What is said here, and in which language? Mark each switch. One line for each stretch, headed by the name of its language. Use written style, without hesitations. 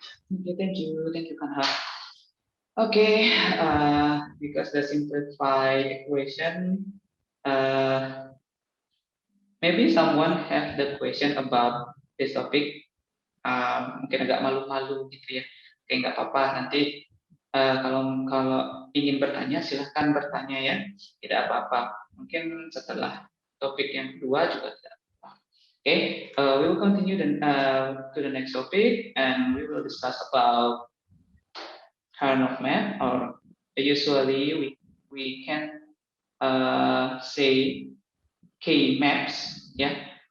English: Okay, thank you, Kanha. Okay, because the simplified equation, maybe someone have the question about this topic.
Indonesian: Mungkin agak malu-malu gitu ya. Oke, nggak apa-apa. Nanti kalau ingin bertanya, silahkan bertanya ya. Tidak apa-apa. Mungkin setelah topik yang kedua juga tidak.
English: Okay, we will continue to the next topic, and we will discuss about Karnaugh map, or usually we can say K maps, yeah.